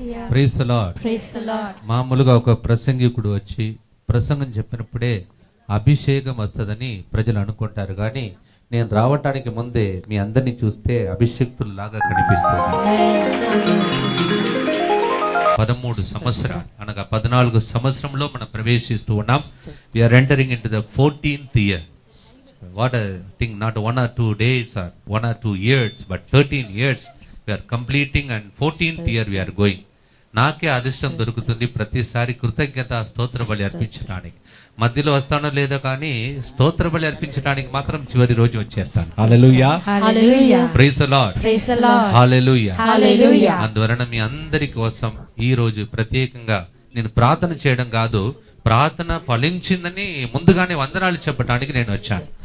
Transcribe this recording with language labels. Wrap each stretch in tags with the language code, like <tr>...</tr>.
<en>Praise the Lord.</en> <te>మామూలుగా ఒక ప్రసంగికుడు వచ్చి ప్రసంగం చెప్పినప్పుడే అభిషేకం వస్తుందని ప్రజలు అనుకుంటారు, కానీ నేను రావటానికి ముందే మీ అందరినీ చూస్తే అభిషేక్తుల్లాగా కనిపిస్తుంది. 13 సంవత్సరాలు అనగా 14 సంవత్సరంలో మనం ప్రవేశిస్తూ ఉన్నాం.</te> <en>We are entering into the 14th year. what a thing, not 1 or 2 days or 1 or 2 years, but 13 years we are completing and 14th year we are going.</en> <te>నాకే అదృష్టం దొరుకుతుంది ప్రతిసారి కృతజ్ఞత స్తోత్ర బలి అర్పించడానికి. మధ్యలో వస్తానో లేదో కానీ స్తోత్ర బలి అర్పించడానికి మాత్రం చివరి రోజు వచ్చేస్తాను. హల్లెలూయా, హల్లెలూయా,</te> <en>praise the Lord, praise the Lord,</en> <te>హల్లెలూయా, హల్లెలూయా. అందువలన మీ అందరి కోసం ఈ రోజు ప్రత్యేకంగా నేను ప్రార్థన చేయడం కాదు, ప్రార్థన ఫలించిందని ముందుగానే వందనాలు చెప్పడానికి నేను వచ్చాను.</te>